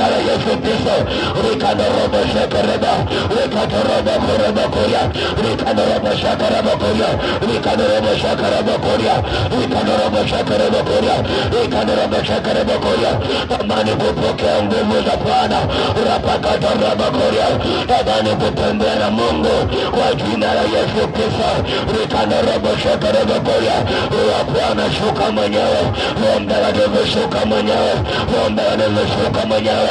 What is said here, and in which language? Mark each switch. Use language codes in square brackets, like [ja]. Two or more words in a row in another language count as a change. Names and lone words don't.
[sw] Yesu Kristo. Rikadorobo shakaraba, rikadorobo koraba koria, rikadorobo shakaraba koria, rikadorobo shakaraba koria, rikadorobo shakaraba koria, rikadorobo shakaraba koria. Tamani kupokea nguvu za Bwana, rapakataraba koria. Tamani kutembea na Mungu kwa jina la Yesu Kristo. Rikadorobo shakaraba koria. Bwana shuka mwenyewe, Roho Mtakatifu shuka mwenyewe, Roho Mtakatifu shuka mwenyewe.